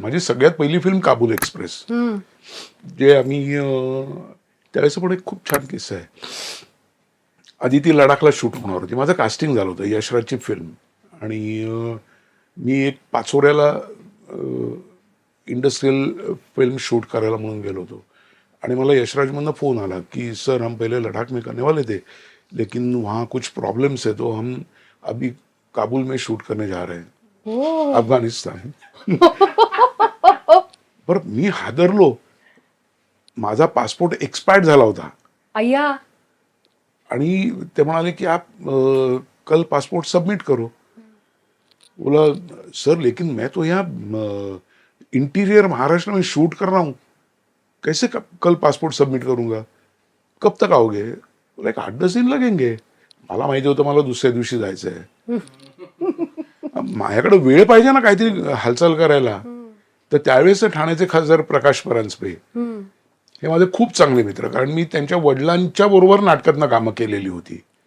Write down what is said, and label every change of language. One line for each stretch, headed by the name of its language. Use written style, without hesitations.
Marathi: माझी सगळ्यात पहिली फिल्म काबूल एक्सप्रेस, जे आम्ही त्यावेळेस पण एक खूप छान किस्सा आहे. आधी ती लडाखला शूट होणार होती, माझं कास्टिंग झालं होतं, यशराजची फिल्म. आणि मी एक पाचोऱ्याला इंडस्ट्रियल फिल्म शूट करायला म्हणून गेलो होतो. आणि मला यशराजमधनं फोन आला कि
Hindi: सर हम पहले लद्दाख में करने वाले थे, लेकिन वहाँ कुछ प्रॉब्लम्स है तो हम अभी काबुल में शूट करने जा रहे हैं, अफगाणिस्तान.
Marathi: बरं मी हादरलो. माझा पासपोर्ट एक्सपायर्ड झाला होता. अय्या. आणि ते म्हणाले की
Hindi: आप कल पासपोर्ट सबमिट करो. बोला सर लेकिन मैं तो यहाँ इंटीरियर महाराष्ट्र में शूट कर रहा हूँ, कैसे कल पासपोर्ट सबमिट करूंगा, कब तक आओगे? बोला 8-10 दिन लगेंगे.
Marathi: मला माहिती होतं मला दुसऱ्या दिवशी जायचं आहे. माझ्याकडे वेळ पाहिजे ना काहीतरी हालचाल करायला. तर त्यावेळेस ठाण्याचे खासदार प्रकाश परांजपे हम्म. हे माझे खूप चांगले मित्र, कारण मी त्यांच्या वडिलांच्या बरोबर नाटकातनं कामं केलेली होती.